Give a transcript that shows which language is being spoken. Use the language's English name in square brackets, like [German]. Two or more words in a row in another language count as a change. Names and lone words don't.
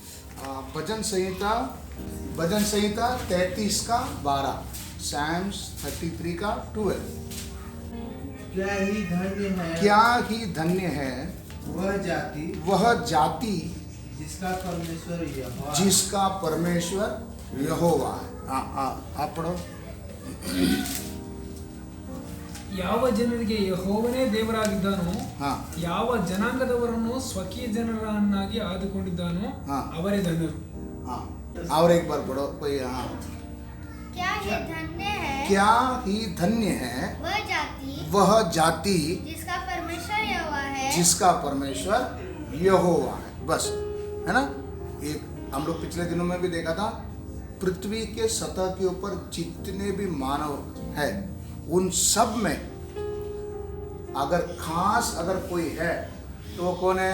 [Hindi] भजन संहिता 33 का 12, Psalms 33 का 12। क्या ही धन्य है क्या ही धन्य है वह जाति जिसका परमेश्वर यहोवा है। आप पढ़ो। [Kannada] ಯಾವ ಜನರಿಗೆ ಯೆಹೋವನೇ ದೇವರಾಗಿದ್ದಾನೋ, ಹಾ. ಯಾವ ಜನಾಂಗದವರನ್ನು ಸ್ವಕೀಯ ಜನರನ್ನಾಗಿ ಆದುಕೊಂಡಿದ್ದಾನೋ ಹಾ. ಅವರೇ ಧನ್ಯರು. [Hindi] हाँ, और एक बार पढ़ो कोई। हाँ, क्या ही धन्य है क्या ही धन्य है वह जाति वह जाति जिसका परमेश्वर यहोवा है। जिसका परमेश्वर यहोवा है। बस, है ना। एक हम लोग पिछले दिनों में भी देखा था, पृथ्वी के सतह के ऊपर जितने भी मानव है उन सब में अगर कोई है तो वो कौन है?